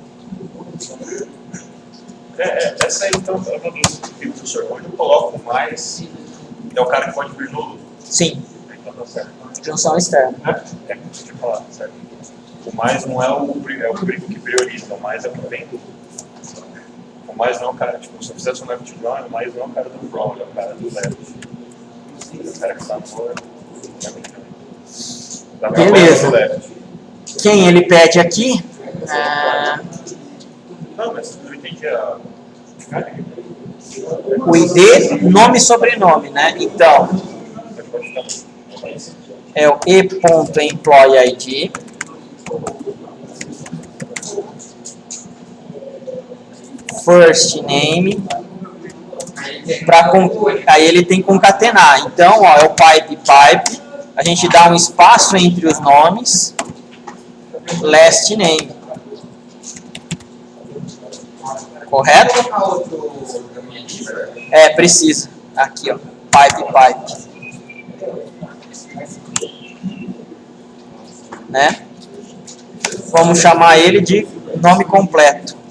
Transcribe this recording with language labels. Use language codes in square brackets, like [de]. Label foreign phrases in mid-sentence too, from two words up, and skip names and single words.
[pt] Essa aí, então, é uma dúvida que o professor, onde eu coloco mais, é o cara que pode vir no. Sim. Então tá certo. Junção externa. É como você tinha falado, certo? O mais não é o que prioriza, o mais é o que vem do. O mais não é o cara, tipo, se eu fizesse um [en] left join, [pt] o mais não é o cara do from, é o cara do left. O cara que está no. Beleza. Quem ele pede aqui? Não, mas eu entendi a. O ID, nome e sobrenome, né? Então, é o E.EmployeeID. [en] First name. [pt] Aí ele tem que concatenar. Então, ó, é o pipe. A gente dá um espaço entre os nomes. [en] Last name. [pt] Correto? Precisa. Aqui, ó. Pipe. Né? Vamos chamar ele de nome completo.